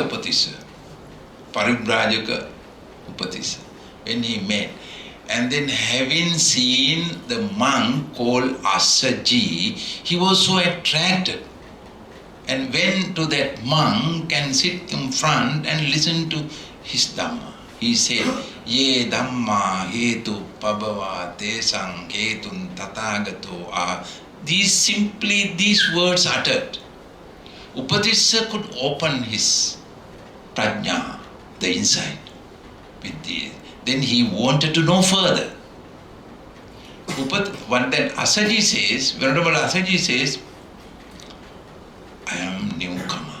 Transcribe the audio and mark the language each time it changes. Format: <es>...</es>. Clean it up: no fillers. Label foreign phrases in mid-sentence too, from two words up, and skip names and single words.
<en>Upatissa, Paribrajaka Upatissa, when he met, and then having seen the monk called Assaji, he was so attracted and went to that monk and sit in front and listen to his Dhamma. He said,</en> <pi>Ye Dhamma hetu pabhava tesang hetun tathagato ah.</pi> <en>These words uttered. Upadisha could open his prajna, the insight, with the. Then he wanted to know further. What that Assaji says, Venerable Assaji says, I am newcomer.</en>